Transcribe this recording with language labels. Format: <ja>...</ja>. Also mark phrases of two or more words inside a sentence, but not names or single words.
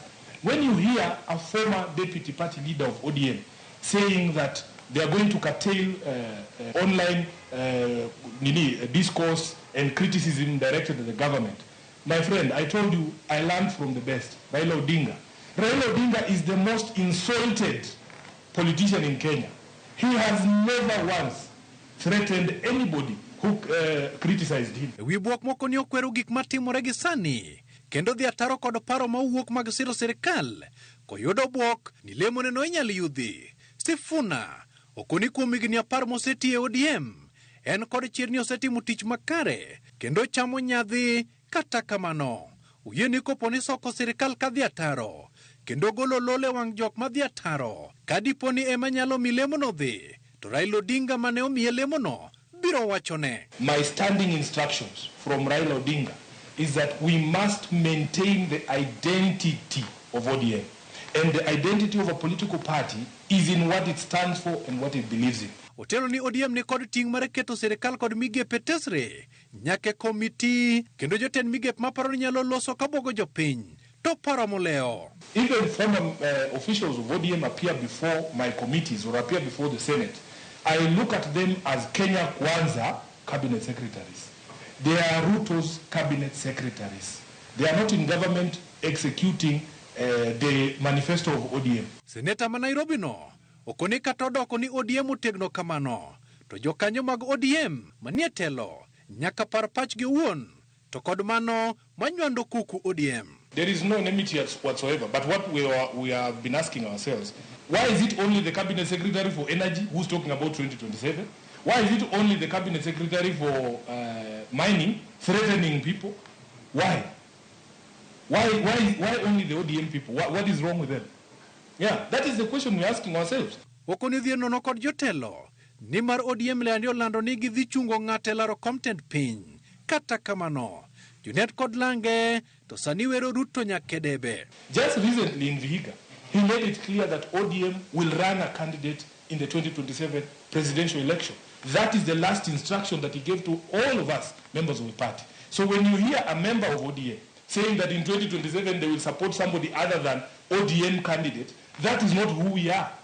<en>When you hear a former deputy party leader of ODM saying that they are going to curtail online discourse and criticism directed at the government, my friend, I told you, I learned from the best, Raila Odinga. Raila Odinga is the most insulted politician in Kenya. He has never once threatened anybody who criticized him.</en> <luo>Wibuok moko ni okwero gik matimore gi sani kendo dhi ataro kod paro mawuok mag siro sirikal koyudo buok ni lemone no inyal yudhi. Sifuna okoni kuom higni 10 moseti e ODM en kod chirni osetimo tich makare kendo chamo nyadhi. Kata kamano uyeni koponi soko sirikal kadhi ataro kendo golo lole wang' jok madhi ataro kadiponi ema nyalo milemono dhi to Raila Odinga mane omiye lemono biro wachone.</luo> <en>My standing instructions from Raila Odinga is that we must maintain the identity of ODM, and the identity of a political party is in what it stands for and what it believes in.</en> <luo>Otelo ni ODM ni kod ting' mar keto sirikal kod migepe tesre nyake komiti kendo jotend migepe maparo ni nyalo loso kabogo jopiny to paro moleo.</luo> <en>Even former officials of ODM appear before my committees or appear before the Senate. I look at them as Kenya Kwanza cabinet secretaries. They are Ruto's cabinet secretaries. They are not in government executing the manifesto of ODM.</en> <luo>Seneta ma Nairobi no okoni katodoko ni ODM otegno kamano to jokanyo mag ODM manie telo nyaka par pachgi wuon to kod mano manywando kuku ODM.</luo> <en>There is no enmity whatsoever, but what we have been asking ourselves, why is it only the cabinet secretary for energy who's talking about 2027? Why is it only the cabinet secretary for mining threatening people? Why? Why only the ODM people? What is wrong with them? Yeah, that is the question we're asking ourselves.</en> <luo>Okoni dhie nono kod jotelo ni mar ODM le andio lando ni gidhi chungo ng'ate laro content piny. Kata kamano Junet kod Lange to sani wero Ruto nyakedebe.</luo> <en>Just recently in Vihiga, he made it clear that ODM will run a candidate in the 2027 presidential election. That is the last instruction that he gave to all of us, members of the party. So when you hear a member of ODM saying that in 2027 they will support somebody other than ODM candidate, that is not who we are.</en>